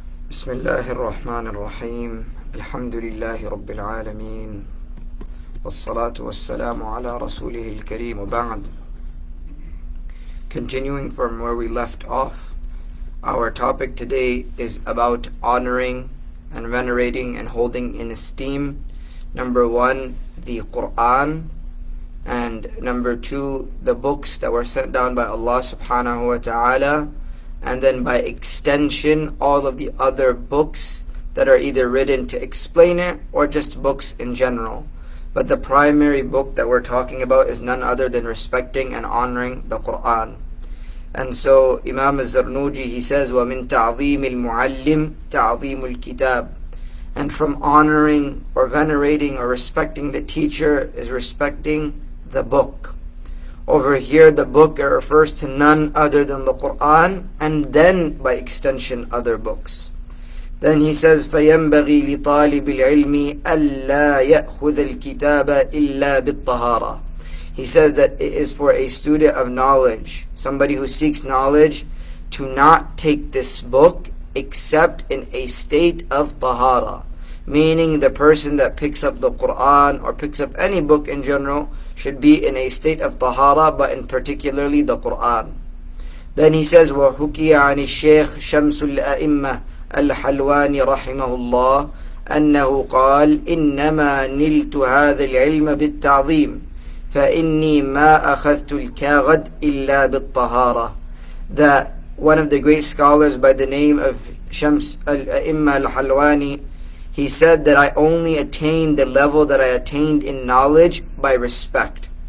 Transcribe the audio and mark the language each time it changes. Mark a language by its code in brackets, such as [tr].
[ar] بسم الله الرحمن الرحيم الحمد لله رب العالمين والصلاة والسلام على رسوله الكريم وبعد. [en] Continuing from where we left off, our topic today is about honoring and venerating and holding in esteem, number one, the Quran, and number two, the books that were sent down by Allah subhanahu wa ta'ala, and then by extension all of the other books that are either written to explain it or just books in general. But the primary book that we're talking about is none other than respecting and honoring the Quran. And so Imam al-Zarnuji, he says, [ar] وَمِن تَعْظِيمِ الْمُعَلِّمِ تَعْظِيمُ الْكِتَابِ. [en] And from honoring or venerating or respecting the teacher is respecting the book. Over here, the book refers to none other than the Quran, and then by extension other books. Then he says, [ar] فَيَنْبَغِي لِطَالِبِ الْعِلْمِ أَلَّا يَأْخُذَ الْكِتَابَ إِلَّا بِالطَّهَارَةِ. [en] He says that it is for a student of knowledge, somebody who seeks knowledge, to not take this book except in a state of tahara. Meaning the person that picks up the Quran or picks up any book in general should be in a state of tahara, but in particularly the Quran. Then he says, [ar] وَحُكِيَ عَنِ الشَّيْخِ شَمْسُ الْأَئِمَّةِ الْحَلْوَانِ رَحِمَهُ اللَّهِ أنه قال إنما نلت هذا العلم بالتعظيم فإني ما أخذت الكاغد إلا بالطهارة. [en] That one of the great scholars by the name of Shams al-A'imma al-Halwani, he said that I only attained the level that I attained in knowledge by respect.